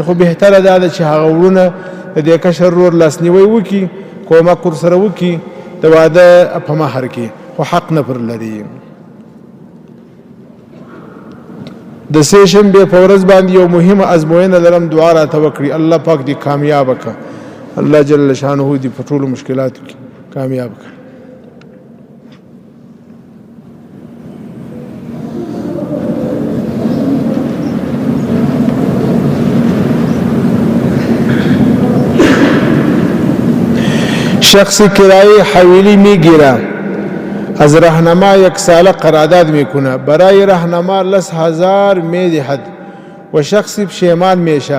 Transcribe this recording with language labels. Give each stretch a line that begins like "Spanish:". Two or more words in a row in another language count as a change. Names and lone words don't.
Pashto: خو بهتره دا ده چې هغه ورونه د دې کشر ورور لاسنیوی وکړي، کومک ورسره وکړي د واده په مهر کې، خو حق نه پر لري. د سې شنبې په ورځ باندې یو مهمه ازموینه لرم، دعا راته وکړي، الله پاک دې کامیابه کړه. الله جل شانه دې په ټولو مشکلاتو کې کامیاب کړه.
Persian: شخص کرایه حویلی میگیره، از راهنما یک ساله قرارداد میکنه، برای راهنما 10,000 میدهد و شخصی پشیمان میشه.